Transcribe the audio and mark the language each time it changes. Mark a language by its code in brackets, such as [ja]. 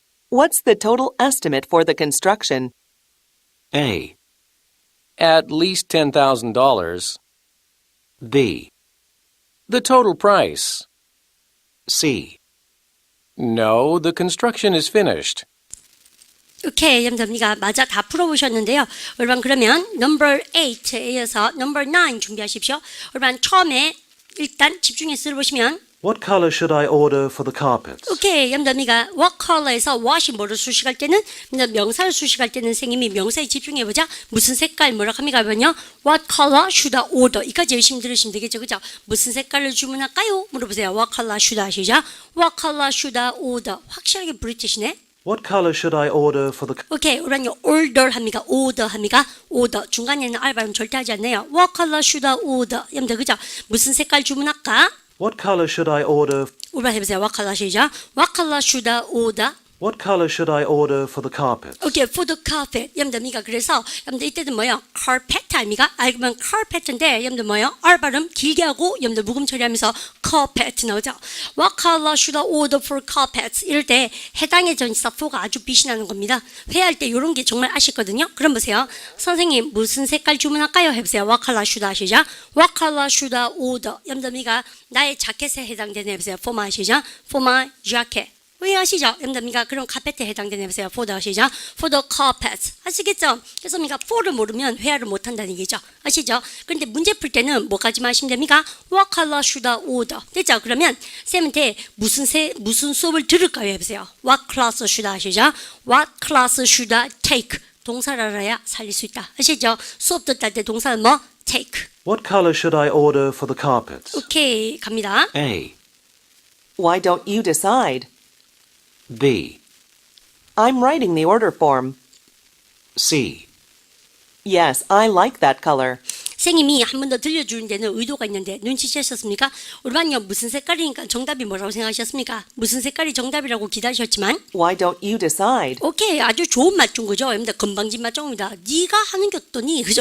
[en] What's the total estimate for the construction? A. At least $10,000. B. The total price. C. No, the construction is finished. [ko] 오케이, 여러분들 맞아 다 풀어보셨는데요. 여러분 그러면 number 8에 이어서 number 9 준비하십시오. 여러분 처음에 일단 집중해서 들어보시면 [en] What color should I order for the carpets? [ko] 오케이, 여러분들 what color에서 what이 뭐를 수식할 때는 명사를 수식할 때는 선생님이 명사에 집중해보자. 무슨 색깔 뭐라고 합니까? 그러면요 [en] what color should I order [ko] 이까지 열심히 들으시면 되겠죠. 그죠? 무슨 색깔을 주문할까요? 물어보세요. [en] what color should I 시작. what color should I order [ko] 확실하게 브리티시네. [en] What color should I order for the... [ko] 오케이, 우리는요 order 합니까? order 합니까? order 중간에는 R 발음 절대 하지 않네요. [en] what color should I order [ko] 여러분들 그죠? 무슨 색깔 주문할까? [en] What color should I order... [ko] 우리 해보세요. [en] what color 시작. what color should I order? What color should I order for the carpets? 오케이, for the carpet. [ko] 여러분들 그래서 여러분들 이때는 뭐요? carpet 아닙니까? 그러면 carpet인데 여러분들 뭐요? R 발음 길게 하고 여러분들 묵음 처리하면서 carpet 나오죠. [en] What color should I order for carpets? [ko] 이럴 때 해당의 전치사 for가 아주 빛이 나는 겁니다. 회의할 때 이런 게 정말 아쉽거든요. 그럼 보세요. 선생님 무슨 색깔 주문할까요? 해보세요. [en] What color should I 시작. What color should I order? [ko] 여러분들 나의 자켓에 해당되는 해보세요. [en] For my 시작. For my jacket. [ko] 왜 아시죠? 여러분들 그럼 카페트에 해당되는 해보세요. [en] for the 아시죠? for the carpet 아시겠죠? [ko] 그래서 for를 모르면 회화를 못한다는 얘기죠. 아시죠? 그런데 문제 풀 때는 뭐까지 마시면 됩니까? [en] What color should I order? [ko] 됐죠? 그러면 쌤한테 무슨 수업을 들을까요? 해보세요. [en] What class should I 아시죠? What class should I take? [ko] 동사를 알아야 살릴 수 있다. 아시죠? 수업 듣다 때 동사는 뭐? take. [en] What color should I order for the carpets? [ko] 오케이 갑니다. [en] A, Why don't you decide? B, I'm writing the order form. C, Yes, I like that color. [ko] 선생님이 한 번 더 들려주는 데는 의도가 있는데 눈치채셨습니까? 우리 반요 무슨 색깔이니까 정답이 뭐라고 생각하셨습니까? 무슨 색깔이 정답이라고 기다리셨지만 [en] Why don't you decide? [ko] 오케이 아주 좋은 맞춤 거죠. 여러분들 건방진 맞춤입니다. 네가 하는 게 어떠니? 그죠?